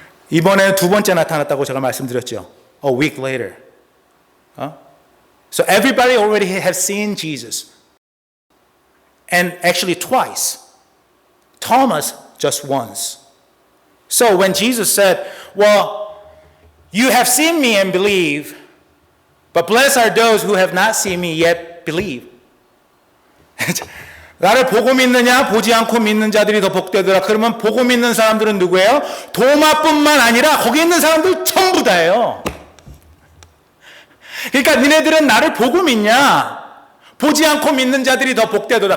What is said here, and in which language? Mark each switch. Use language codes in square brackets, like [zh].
[ko] 이번에 두 번째 나타났다고 제가 말씀드렸죠. [en] A week later. So everybody already has seen Jesus. And actually twice. Thomas just once. So when Jesus said, well, you have seen me and believe, but blessed are those who have not seen me yet believe. [ko] 나를 보고 믿느냐 보지 않고 믿는 자들이 더 복되더라. 그러면 보고 믿는 사람들은 누구예요? 도마뿐만 아니라 거기 있는 사람들 전부 다예요. 그러니까 니네들은 나를 보고 믿냐? 보지 않고 믿는 자들이 더 복되도다.